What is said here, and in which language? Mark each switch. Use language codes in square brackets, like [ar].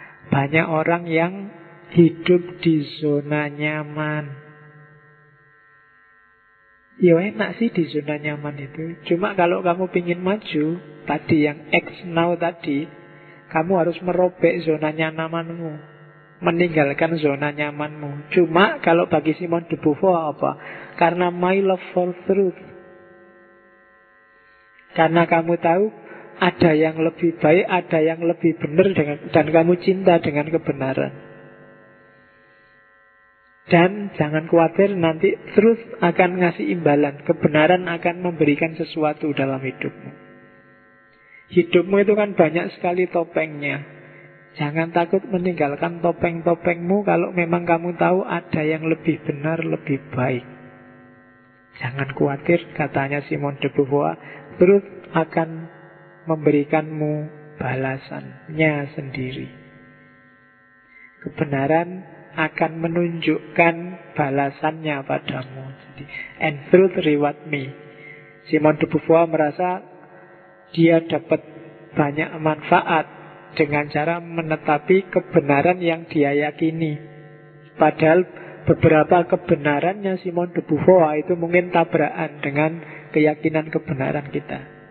[id] Banyak orang yang hidup di zona nyaman. Ya enak sih di zona nyaman itu. Cuma kalau kamu ingin maju, tadi yang [en] act now [id] tadi, kamu harus merobek zona nyamanmu, meninggalkan zona nyamanmu. Cuma kalau bagi Simone de Beauvoir apa? Karena [en] my love for truth. [id] Karena kamu tahu ada yang lebih baik, ada yang lebih benar, dan kamu cinta dengan kebenaran. Dan jangan khawatir, nanti truth akan ngasih imbalan. Kebenaran akan memberikan sesuatu dalam hidupmu. Hidupmu itu kan banyak sekali topengnya. Jangan takut meninggalkan topeng-topengmu kalau memang kamu tahu ada yang lebih benar, lebih baik. Jangan khawatir, katanya Simone de Beauvoir, truth akan memberikanmu balasannya sendiri. Kebenaran akan menunjukkan balasannya padamu. [en] Jadi, and truth reward me. [id] Simone de Beauvoir merasa dia dapat banyak manfaat dengan cara menetapi kebenaran yang dia yakini. Padahal beberapa kebenarannya Simone de Beauvoir itu mungkin tabrakan dengan keyakinan kebenaran kita.